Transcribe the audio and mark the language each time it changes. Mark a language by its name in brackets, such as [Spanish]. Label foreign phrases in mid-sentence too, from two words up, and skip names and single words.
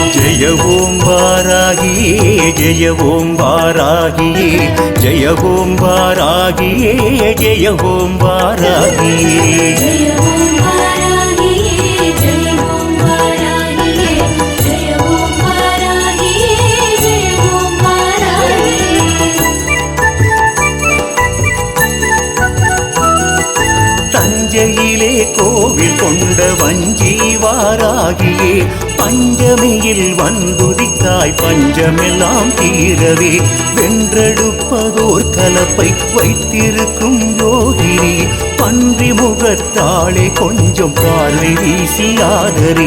[Sanskrit] जय ओम वाराही, जय ओम वाराही, जय ओम वाराही, जय ओम वाराही. जय ओम वाराही, जय ओम वाराही, जय ओम वाराही, जय ओम वाराही. [Tamil] தஞ்சையிலே கோவில் கொண்ட வஞ்சி வாராகியே, பஞ்சமியில் வந்துதித்தாய் பஞ்சமெல்லாம் தீரவே. வென்றெடுப்பதோர் கலப்பை வைத்திருக்கும் யோகினி, பன்றி முகத்தாளே கொஞ்சம் பார்வை வீசி ஆதரி.